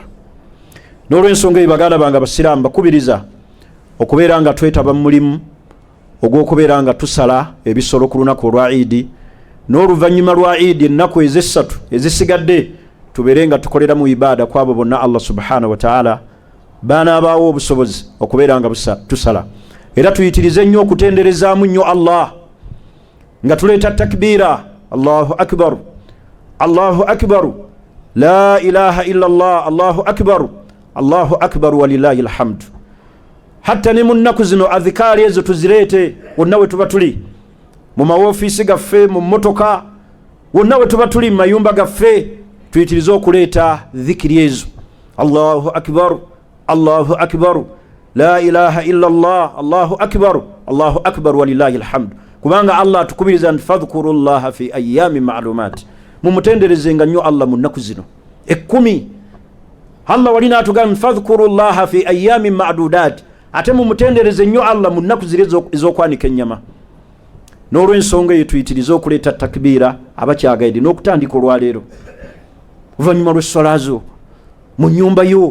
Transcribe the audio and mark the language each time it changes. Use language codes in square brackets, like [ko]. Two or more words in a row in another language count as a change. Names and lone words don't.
[lg] N'olw'ensonga eyo baganda bange abasiraamu bakubiriza okubeera nga twetaba mu mulimu ogw'okubeera nga tusala ebisolo ku lunaku olwa Eid, n'oluvannyuma lwa Eid ennaku ez'essatu ezisigadde tubeere nga tukolera mu ibaada kwabo bonna Allah [ar] سبحانه وتعالى [lg] baanaabaawo obusobozi okubeera nga tusala. Era tuyitirize nnyo okutenderezaamu nnyo Allah nga tuleeta takbiira [ar] الله أكبر الله أكبر لا إله إلا الله الله أكبر ولله الحمد. [lg] Hatta ne mu nnaku zino adhikaari ezo tuzireete wonna we tuba tuli mu mawofiisi gaffe, mu mmotoka, wonna we tuba tuli mu mayumba gaffe tuyitirize okuleeta dhikiri ezo. [ar] الله أكبر لا إله إلا الله الله أكبر ولله الحمد. [lg] Kubanga Allah atukubiriza nti [ar] فاذكروا الله في أيام معلومات, [lg] mumutenderezenga nnyo Allah mu nnaku zino 10. Allah walina atugamba [ar] فاذكروا الله في أيام معدودات, [lg] ate mumutendereze nnyo Allah mu nnaku zire ez'okwanika ennyama. N'olw'ensonga eyo tuyitirize okuleeta takbiira abakyagaide n'okutandika olwaleero oluvannyuma lw'esswala zo mu nnyumba yo.